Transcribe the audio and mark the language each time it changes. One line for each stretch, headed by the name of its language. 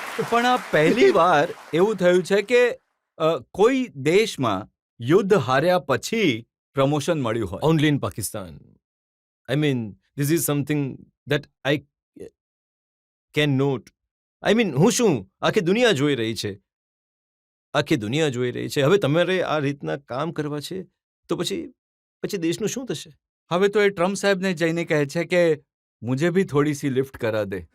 Gujarati: પણ આ પહેલી વાર એવું થયું છે કે કોઈ દેશમાં યુદ્ધ હાર્યા પછી પ્રમોશન મળ્યું હોય.
English: Only in Pakistan. I mean, this is something that I can note.
Gujarati: I mean, હું શું આખી દુનિયા જોઈ રહી છે. આખી દુનિયા જોઈ રહી છે. હવે તમારે આ રીતના કામ કરવા છે તો પછી દેશનું શું થશે? હવે તો એ ટ્રમ્પ સાહેબને જઈને કહે છે કે
Hindi: મુझे भी थोड़ी सी लिफ्ट करा दे.